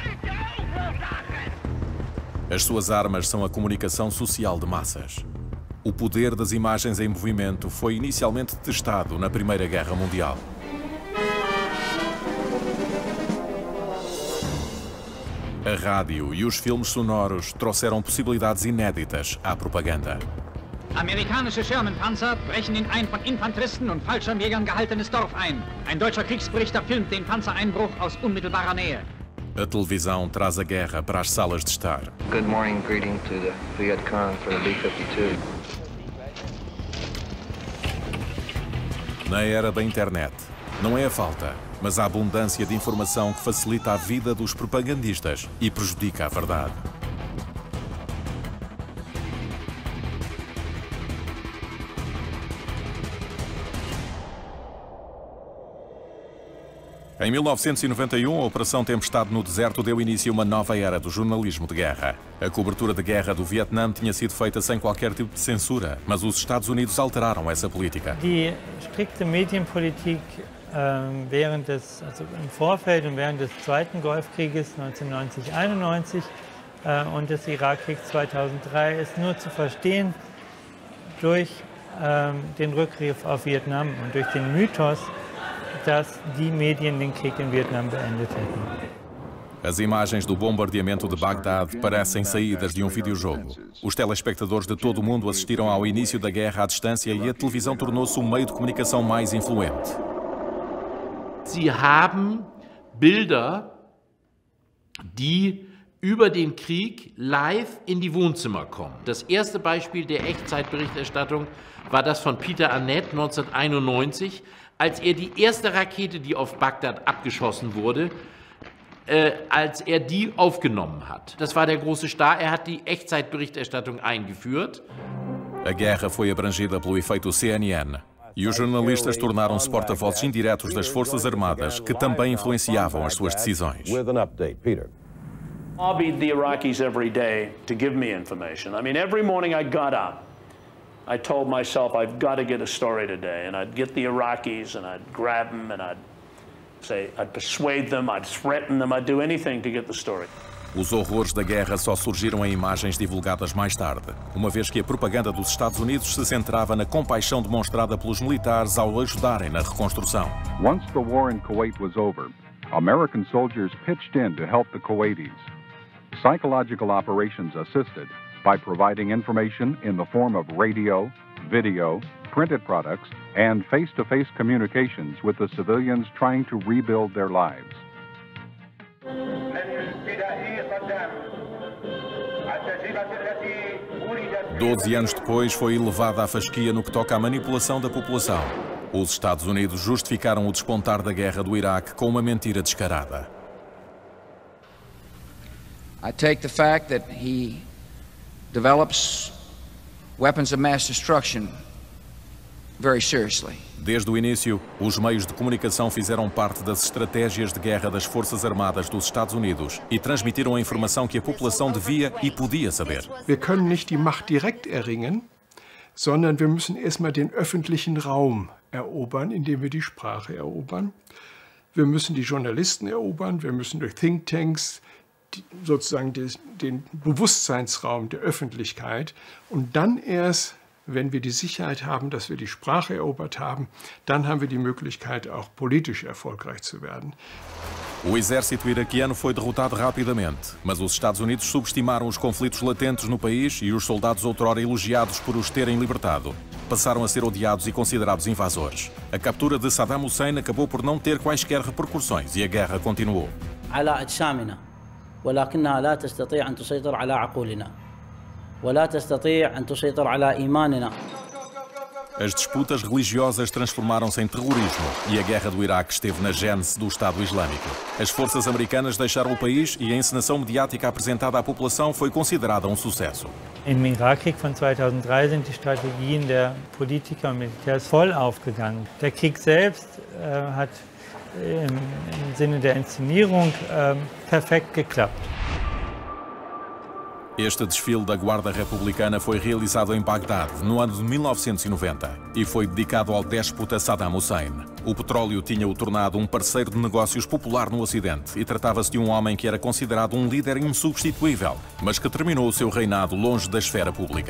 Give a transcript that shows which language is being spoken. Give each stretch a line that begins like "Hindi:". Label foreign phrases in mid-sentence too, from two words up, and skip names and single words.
Portuguese: As suas armas são a comunicação social de massas. O poder das imagens em movimento foi inicialmente testado na Primeira Guerra Mundial. A rádio e os filmes sonoros trouxeram possibilidades inéditas à propaganda.
German: Amerikanische Sherman-Panzer brechen in ein von Infanteristen und Fallschirmjägern gehaltenes Dorf ein. Ein deutscher Kriegsberichter filmt den Panzereinbruch aus unmittelbarer Nähe.
Portuguese: A televisão traz a guerra para as salas de estar.
English: Good morning greeting to the Viet Cong for the B-52.
Portuguese: Na era da internet, não é a falta, mas a abundância de informação que facilita a vida dos propagandistas e prejudica a verdade. Em 1991, a Operação Tempestade no Deserto deu início a uma nova era do jornalismo de guerra. A cobertura de guerra do Vietnã tinha sido feita sem qualquer tipo de censura, mas os Estados Unidos alteraram essa política.
German: Die strikte Medienpolitik im Vorfeld und während des Zweiten Golfkrieges 1990-91 und des Irakkriegs 2003 ist nur zu verstehen durch den Rückgriff auf Vietnam und durch den Mythos, dass die Medien den Krieg in Vietnam beendet hätten.
Portuguese: As imagens do bombardeamento de Bagdad parecem saídas de um videojogo. Os telespectadores de todo o mundo assistiram ao início da guerra à distância e a televisão tornou-se o meio de comunicação mais influente.
German: Sie haben Bilder, die über den Krieg live in die Wohnzimmer kommen. Das erste Beispiel der Echtzeitberichterstattung war das von Peter Arnett 1991, als er die erste Rakete, die auf Bagdad abgeschossen wurde, als er die aufgenommen hat. Das war der große Star, er hat die Echtzeitberichterstattung eingeführt.
Portuguese: A guerra foi abrangida pelo efeito CNN e os jornalistas tornaram-se porta-vozes indiretos das Forças Armadas que também influenciavam as suas decisões.
English: Lobbied the Iraqis every day to give me information. I mean, every morning I got up, I told myself I've got to get a story today, and I'd get the Iraqis and I'd grab them and I'd persuade them, I'd threaten them, I'd do anything to get the story.
Portuguese: Os horrores da guerra só surgiram em imagens divulgadas mais tarde, uma vez que a propaganda dos Estados Unidos se centrava na compaixão demonstrada pelos militares ao ajudarem na reconstrução.
English: Once the war in Kuwait was over, American soldiers pitched in to help the Kuwaitis. Psychological operations assisted by providing information in the form of radio, video, printed products, and face-to-face communications with the civilians trying to rebuild their lives.
Portuguese: 12 anos depois foi elevada a fasquia no que toca à manipulação da população. Os Estados Unidos justificaram o despontar da guerra do Iraque com uma mentira descarada.
English: I take the fact that he develops weapons of mass destruction very seriously.
Portuguese: Desde o início, os meios de comunicação fizeram parte das estratégias de guerra das Forças Armadas dos Estados Unidos e transmitiram a informação que a população devia e podia saber.
German: Wir können nicht die Macht direkt erringen, sondern wir müssen erstmal den öffentlichen Raum erobern, indem wir die Sprache erobern. Wir müssen die Journalisten erobern, wir müssen durch Thinktanks sozusagen den Bewusstseinsraum der Öffentlichkeit und dann erst, wenn wir die Sicherheit haben, dass wir die Sprache erobert haben, dann haben wir die Möglichkeit, auch politisch erfolgreich zu werden.
Portuguese: O exército iraquiano foi derrotado rapidamente, mas os Estados Unidos subestimaram os conflitos latentes no país e os soldados outrora elogiados por os terem libertado passaram a ser odiados e considerados invasores. A captura de Saddam Hussein acabou por não ter quaisquer repercussões e a guerra continuou.
Arabic: ولكنها لا تستطيع أن تسيطر على عقولنا ولا تستطيع أن تسيطر على إيماننا.
Portuguese: As disputas religiosas transformaram-se em terrorismo e a guerra do Iraque esteve na gênese do Estado Islâmico. As forças americanas deixaram o país e a encenação mediática apresentada à população foi considerada um sucesso.
German: Im Irakkrieg von 2003 sind die Strategien der Politiker und Militärs voll aufgegangen. Der Krieg selbst hat im Sinne der Inszenierung perfekt geklappt.
Portuguese: Este desfile da Guarda Republicana foi realizado em Bagdade no ano de 1990 e foi dedicado ao déspota Saddam Hussein. O petróleo tinha-o tornado um parceiro de negócios popular no Ocidente e tratava-se de um homem que era considerado um líder insubstituível, mas que terminou o seu reinado longe da esfera pública.